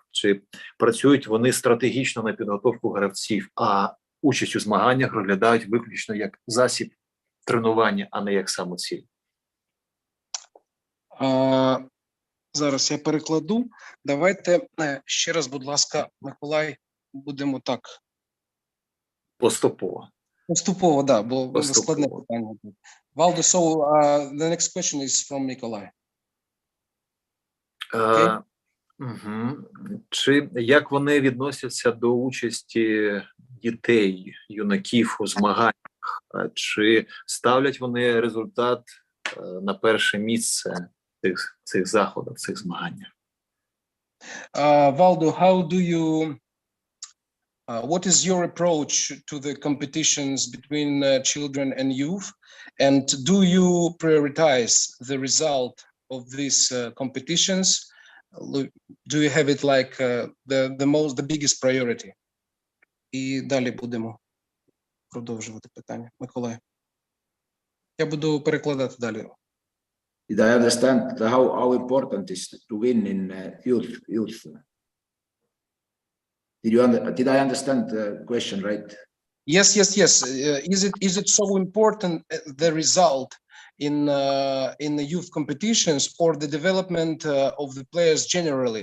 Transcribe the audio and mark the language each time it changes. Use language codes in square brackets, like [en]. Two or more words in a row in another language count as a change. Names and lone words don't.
[uk] Чи працюють вони стратегічно на підготовку гравців, а участь у змаганнях розглядають виключно як засіб тренування, а не як самоціль? Зараз я перекладу. Давайте ще раз, будь ласка, Миколай, будемо так. Поступово. Поступово, да, бо Поступово. складне питання. Валдо, [en] so the next question is from Миколай. [uk] Окей. Чи як вони відносяться до участі дітей, юнаків у змаганнях? Чи ставлять вони результат на перше місце цих заходів, цих змаганнях? Валдо, [en] how do you what is your approach to the competitions between children and youth, and do you prioritize the result of these competitions? Do you have it like the biggest priority? [uk] І далі будемо продовжувати питання. Миколай. Я буду перекладати далі. [en] Did I understand how important is to win in youth? Did I understand the question right? Yes. Is it so important the result in the youth competitions or the development of the players generally?